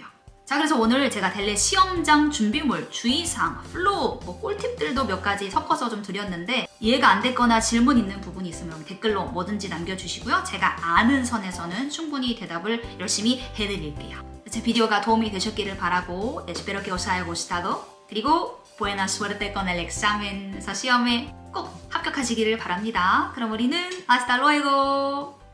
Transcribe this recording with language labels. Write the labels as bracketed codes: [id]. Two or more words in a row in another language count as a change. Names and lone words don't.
[ko] 자, 그래서 오늘 제가 델레 시험장 준비물, 주의사항, 플로우, 꿀팁들도 몇 가지 섞어서 좀 드렸는데 이해가 안 됐거나 질문 있는 부분이 있으면 댓글로 뭐든지 남겨주시고요. 제가 아는 선에서는 충분히 대답을 열심히 해드릴게요. 제 비디오가 도움이 되셨기를 바라고 [es] espero que os haya gustado. [ko] 그리고 [es] buena suerte con el examen. [ko] 시험에 꼭 합격하시기를 바랍니다. 그럼 우리는 [es] hasta luego.